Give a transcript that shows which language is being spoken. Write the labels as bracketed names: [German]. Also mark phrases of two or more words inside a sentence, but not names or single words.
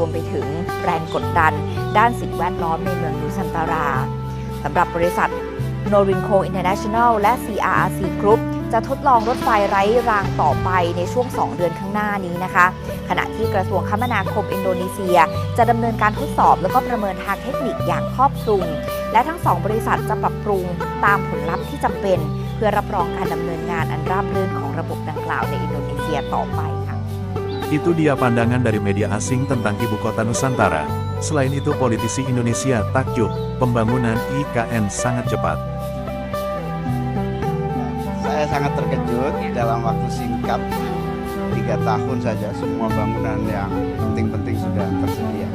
[Thai] มไปถึงแรงกดดันด้านสิ่งแวดล้อมในเมืองนูซันตาราสำหรับบริษัท Norinco International และ CRRC Group จะทดลองรถไฟไร้รางต่อไปในช่วง 2 เดือนข้างหน้านี้นะคะขณะที่กระทรวงคมนาคมอินโดนีเซียจะดำเนินการทดสอบแล้วก็ประเมินทางเทคนิคอย่างครอบคลุมและทั้ง2บริษัทจะปรับปรุงตามผลลัพธ์ที่จำเป็นเพื่อรับรองการดำเนินงานอันราบรื่นของระบบดังกล่าวในอินโดนีเซียต่อไปค่ะ [Indonesian] Itu dia pandangan dari media asing tentang ibu kota Nusantara. Selain itu politisi Indonesia takjub, pembangunan IKN sangat cepat. Saya sangat terkejut dalam waktu singkat 3 tahun saja semua bangunan yang penting-penting sudah tersedia.